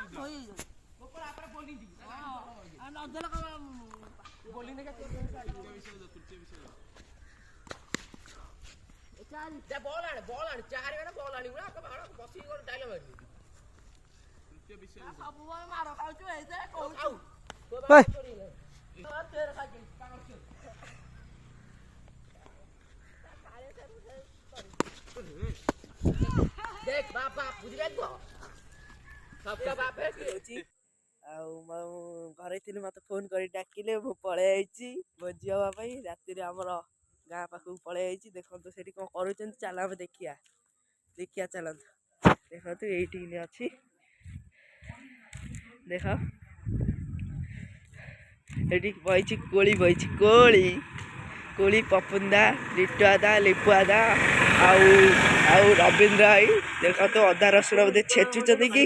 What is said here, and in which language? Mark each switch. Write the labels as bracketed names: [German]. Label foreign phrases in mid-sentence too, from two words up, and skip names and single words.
[Odia] ବଲ୍ ଆଣେ ଚାରି ମାନେ ବଲ୍ ଆଣିବୁ ନା ବସିକି ଗୋଟେ ଡାଇଲ ମାରିବୁ ସବୁବେଳେ ମାର ଖାଉଛୁ ଏଇଥିରେ କହୁଛୁ [Hindi] देख बाप बाप बुझिगल तो सबका बाप है कि [Odia] ଆଉ ମୁଁ ଘରେ ଥିଲି ମୋତେ ଫୋନ୍ କରି ଡାକିଲେ ମୁଁ ପଳେଇ ଆଇଛି ଭୋଜି ହେବା ପାଇଁ ରାତିରେ ଆମର ଗାଁ ପାଖକୁ ପଳେଇ ଆଇଛି ଦେଖନ୍ତୁ ସେଠି କ'ଣ କରୁଛନ୍ତି ଚାଲ ଆମେ ଦେଖିବା ଚାଲନ୍ତୁ ଦେଖନ୍ତୁ ଏଇଠି ଅଛି ଦେଖ ଏଠି ବଇଛି କୋଳି ପପୁନ୍ଦା ଲିଟୁଆଦା ଲିପୁଆଦା ଆଉ ରବୀନ୍ଦ୍ର ଭାଇ ଦେଖନ୍ତୁ ଅଦା ରସୁଣ ବୋଧେ ଛେଚୁଛନ୍ତି କି